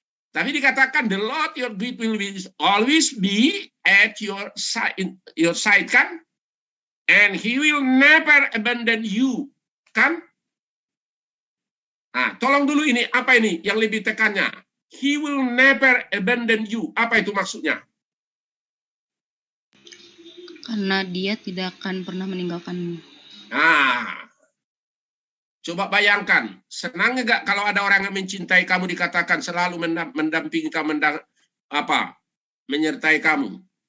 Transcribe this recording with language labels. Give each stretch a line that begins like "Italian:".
Indonesian: Tapi dikatakan
English: the Lord your God will always be at your side, kan? And He will never abandon you, kan?
Indonesian: Tolong dulu ini, apa ini yang lebih tekannya?
English: He will never abandon you.
Indonesian: Apa itu maksudnya? Karena Dia tidak akan pernah meninggalkanmu. Coba bayangkan, senang nggak kalau ada orang yang mencintai kamu dikatakan selalu mendampingi kamu, menyertai kamu?